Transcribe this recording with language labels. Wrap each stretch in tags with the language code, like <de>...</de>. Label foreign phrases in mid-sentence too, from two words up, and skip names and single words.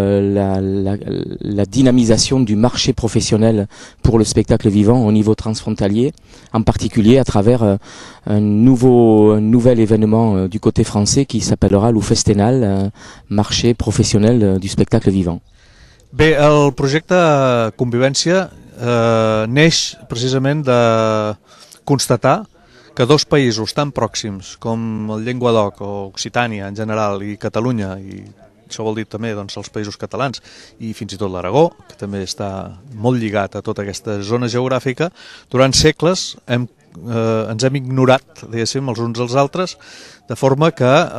<fr>la dynamisation du marché professionnel pour le spectacle vivant au niveau transfrontalier, en particulier à travers un nouvel événement du côté français qui s'appellera l'Ufestenal, marché professionnel du spectacle vivant.</fr> <ca>Bé, el projecte Convivència neix precisament de constatar que 2 països tan pròxims com el Llenguadoc o Occitània en general i Catalunya, i això vol dir també doncs, els països catalans i fins i tot l'Aragó, que també està molt lligat a tota aquesta zona geogràfica, durant segles ens hem ignorat, diguéssim, els uns als altres, de forma que</ca>